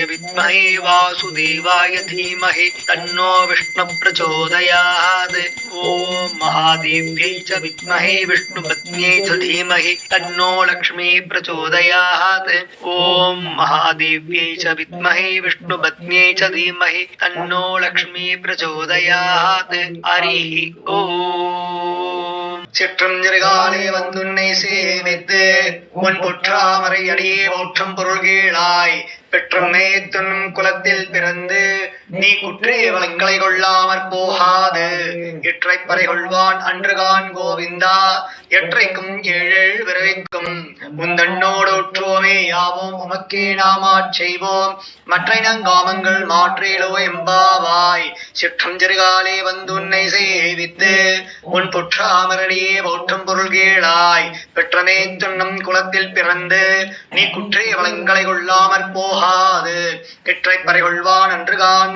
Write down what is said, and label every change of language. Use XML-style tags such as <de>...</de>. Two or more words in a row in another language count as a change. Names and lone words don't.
<sa>विद्महे वासुदेवाय धीमहि तन्नो विष्णु प्रचोदयात् ॐ महादेव्यै च विद्महे विष्णुपत्न्यै च धीमहि तन्नो लक्ष्मी प्रचोदयात् ॐ महादेव्यै च विद्महे विष्णुपत्न्यै च धीमहि तन्नो लक्ष्मी प्रचोदयात् हरिः ஓம்.</sa> <ta>சிற்றஞ்செருகாலே வந்துன்னை சேவித்து உன் புற்றாமரை அடியே போற்றும் பொருள்கீழாய் பெற்றமே துண்ணும் குலத்தில் பிறந்து நீ குற்றே வளங்களை கொள்ளாமற் போகாது எற்றை பறை கொள்வான் அன்றுகான் கோவிந்தா எற்றைக்கும் ஏழேழு விரைக்கும் உந்தன்னோடு உற்றோமே யாவோம் உமக்கே நாமாச் செய்வோம் மற்றை நங்காமங்கள் மாற்றேலோ எம்பாவாய் சிற்றஞ்செருகாலே வந்துன்னை சேவித்து உன் புற்றாமரடியே போற்றும் பொருள்கீழாய் பெற்றமே துண்ணும் குலத்தில் பிறந்து நீ குற்றே வளங்களை கொள்ளாமற் போகாது எற்றை பறை கொள்வான் அன்றுகான்</ta>